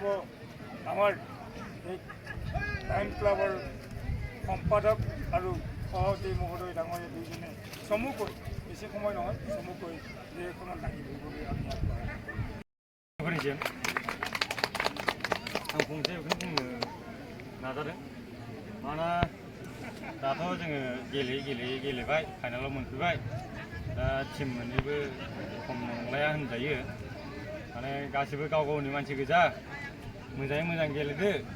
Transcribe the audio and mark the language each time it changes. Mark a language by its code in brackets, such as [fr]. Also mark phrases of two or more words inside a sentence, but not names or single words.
[as] আমার এই লায়ন ক্লাবৰ সম্পাদক আৰু সভাপতি মহোদয় ডাঙৰীয়া দুইজনে চমুকৈ বেছি সময় নহয় চমুকৈ যে এখনত দাঙি ধৰিবলৈ আমি আগবাঢ়িছোঁ। [brx] आं फंसे बेखौनो बुंनो नाजादों मानोना दाथ' जोङो गेलेबाय फाइनालाव मोनफैबाय दा टिम मोननैबो खम नंलाया होनजायो माने गासिबो गाव गावनि मानसि गोजा मोजाङै मोजां गेलेदो